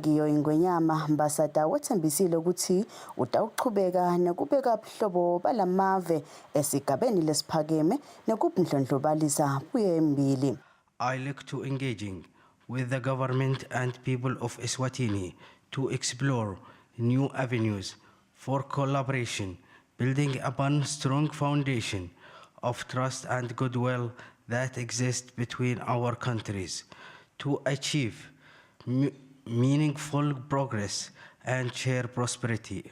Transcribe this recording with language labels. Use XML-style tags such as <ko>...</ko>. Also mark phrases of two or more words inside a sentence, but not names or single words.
<ss>kiyo ingwenyama Ambassador wethembisile ukuthi utawuchubeka nekubeka buhlobo balamave esigabeni lesiphakeme nekubundlondlobalisa buye embili.</ss> <en>I look to engaging with the government and people of Eswatini to explore new avenues for collaboration, building upon strong foundation of trust and goodwill that exists between our countries, to achieve meaningful progress and share prosperity.</en>